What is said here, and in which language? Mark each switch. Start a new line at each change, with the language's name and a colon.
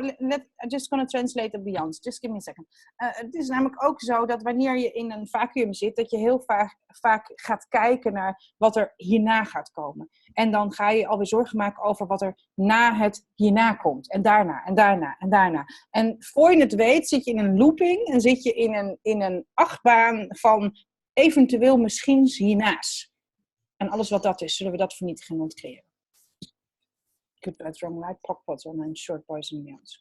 English: I'm just going to translate the beyond. Just give me a second.
Dutch: Het is namelijk ook zo dat wanneer je in een vacuüm zit, dat je heel vaak gaat kijken naar wat er hierna gaat komen. En dan ga je alweer zorgen maken over wat er na het hierna komt. En daarna, en daarna, en daarna. En voor je het weet zit je in een looping en zit je in een achtbaan van eventueel misschien hiernaast. En alles wat dat is, zullen we dat vernietigen en ontcreëren.
English: Good, bad, wrong, right, pockpots, on and short boys and beyonds.